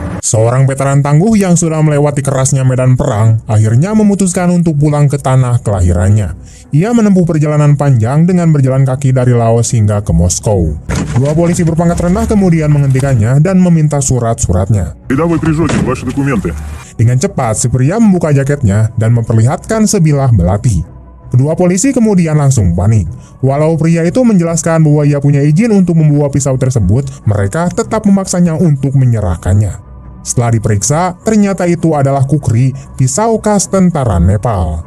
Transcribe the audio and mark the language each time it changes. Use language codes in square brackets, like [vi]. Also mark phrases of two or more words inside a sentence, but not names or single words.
[id] Seorang veteran tangguh yang sudah melewati kerasnya medan perang akhirnya memutuskan untuk pulang ke tanah kelahirannya. Ia menempuh perjalanan panjang dengan berjalan kaki dari Laos hingga ke Moskow. Dua polisi berpangkat rendah kemudian menghentikannya dan meminta surat-suratnya. [ru] Когда вы придете, ваши документы? [id] Dengan cepat, si pria membuka jaketnya dan memperlihatkan sebilah belati. Kedua polisi kemudian langsung panik. Walau pria itu menjelaskan bahwa ia punya izin untuk membawa pisau tersebut, mereka tetap memaksanya untuk menyerahkannya. Setelah diperiksa, ternyata itu adalah kukri, pisau khas tentara Nepal.